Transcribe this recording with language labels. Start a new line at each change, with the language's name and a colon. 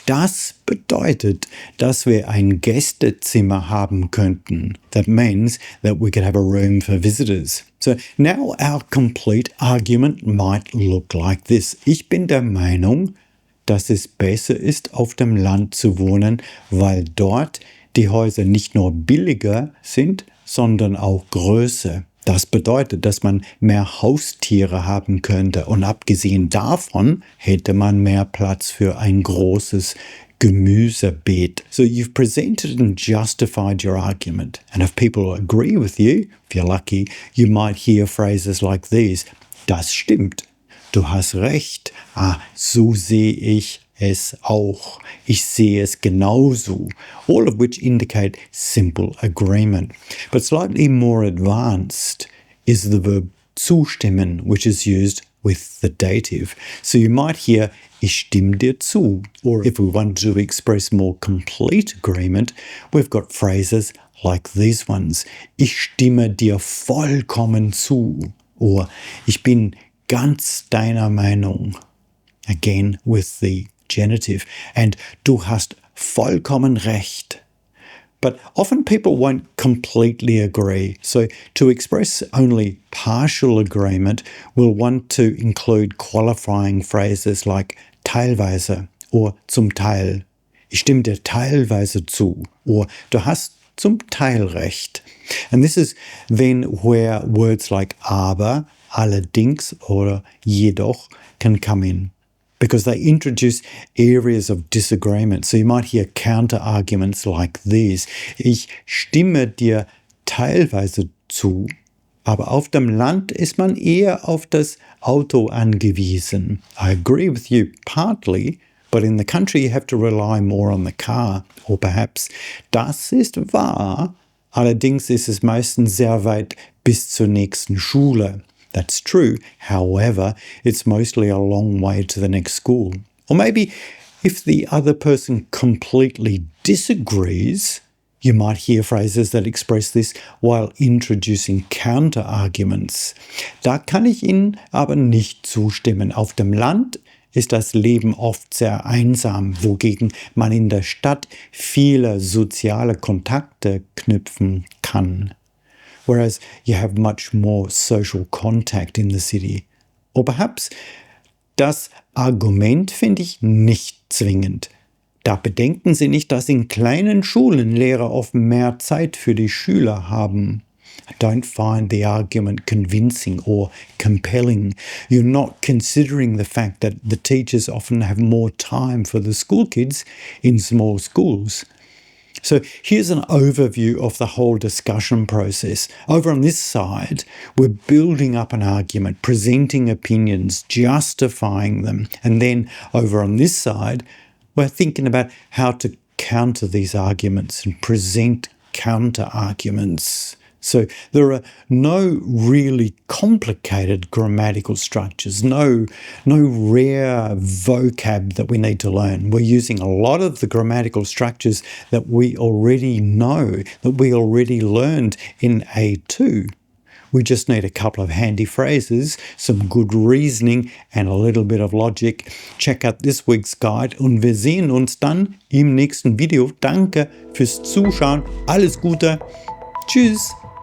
German: Das bedeutet, dass wir ein Gästezimmer haben könnten.
English: That means that we could have a room for visitors. So now our complete argument might look like this.
German: Ich bin der Meinung, dass es besser ist, auf dem Land zu wohnen, weil dort die Häuser nicht nur billiger sind, sondern auch größer. Das bedeutet, dass man mehr Haustiere haben könnte und abgesehen davon hätte man mehr Platz für ein großes Gemüsebeet.
English: So you've presented and justified your argument. And if people agree with you, if you're lucky, you might hear phrases like these.
German: Das stimmt. Du hast recht. So sehe ich es auch. Ich sehe es genauso.
English: All of which indicate simple agreement. But slightly more advanced is the verb zustimmen, which is used with the dative. So you might hear,
German: ich stimme dir zu.
English: Or if we want to express more complete agreement, we've got phrases like these ones.
German: Ich stimme dir vollkommen zu.
English: Or
German: ich bin ganz deiner Meinung.
English: Again with the genitive. And
German: du hast vollkommen recht.
English: But often people won't completely agree. So to express only partial agreement, we'll want to include qualifying phrases like teilweise or zum Teil.
German: Ich stimme dir teilweise zu.
English: Or
German: du hast zum Teil recht.
English: And this is then where words like aber, allerdings or jedoch can come in, because they introduce areas of disagreement. So you might hear counterarguments like these.
German: Ich stimme dir teilweise zu, aber auf dem Land ist man eher auf das Auto angewiesen.
English: I agree with you partly, but in the country you have to rely more on the car. Or perhaps,
German: das ist wahr, allerdings ist es meistens sehr weit bis zur nächsten Schule.
English: That's true. However, it's mostly a long way to the next school. Or maybe if the other person completely disagrees, you might hear phrases that express this while introducing counterarguments.
German: Da kann ich Ihnen aber nicht zustimmen. Auf dem Land ist das Leben oft sehr einsam, wogegen man in der Stadt viele soziale Kontakte knüpfen kann.
English: Whereas you have much more social contact in the city. Or perhaps,
German: das Argument finde ich nicht zwingend. Da bedenken Sie nicht, dass in kleinen Schulen Lehrer oft mehr Zeit für die Schüler haben.
English: I don't find the argument convincing or compelling. You're not considering the fact that the teachers often have more time for the school kids in small schools. So here's an overview of the whole discussion process. Over on this side, we're building up an argument, presenting opinions, justifying them. And then over on this side, we're thinking about how to counter these arguments and present counter arguments. So there are no really complicated grammatical structures, no rare vocab that we need to learn. We're using a lot of the grammatical structures that we already know, that we already learned in A2. We just need a couple of handy phrases, some good reasoning and a little bit of logic. Check out this week's guide
German: und wir sehen uns dann im nächsten Video. Danke fürs Zuschauen. Alles Gute. Tschüss.